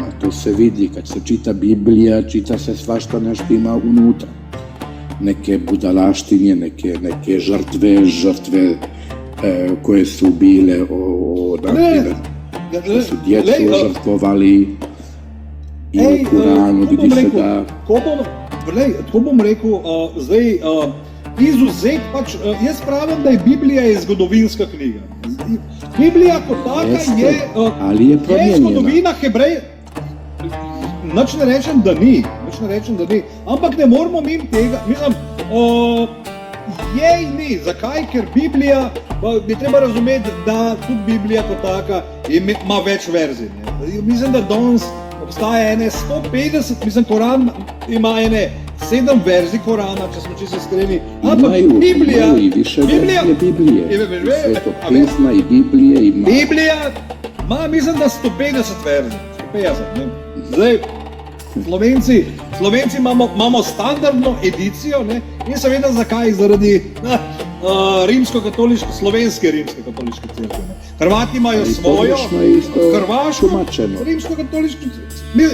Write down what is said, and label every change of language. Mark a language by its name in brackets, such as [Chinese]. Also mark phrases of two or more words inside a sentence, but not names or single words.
[Bosnian] To se vidi kad se čita Biblija, čita se svašta nešto ima unutra. Neke budalaštine, neke žrtve koje su bile naprimjer, što su djecu žrtvovali i u Kuranu vidi se da... [Slovenian] Tako bom rekel, zdaj izuzet, pač jaz pravim, da je Biblija je zgodovinska knjiga. Biblija kot taka je zgodovina Hebreja. Nič ne rečem, da ni, ampak ne moramo mimo tega, mislim, je in ni. Zakaj? Ker Biblija, bi treba razumeti, da tudi Biblija kot taka ima več verzij. Mislim, da danes obstaja ene 150, mislim, Koran ima ene 7 verzij Korana, če smo čisto iskreni. Ampak Biblija... [Bosnian] Imaju i više verzije Biblije. Svetopisma i Biblije ima... [Slovenian] Biblija ima, mislim, da 150 verzij. 150, ne? Zdaj, Slovenci imamo standardno edicijo, ne? In seveda zakaj? Zaradi slovenske rimsko-katoliške cerkve. Hrvati imajo svojo, hrvaško, rimsko-katoliško cerkve.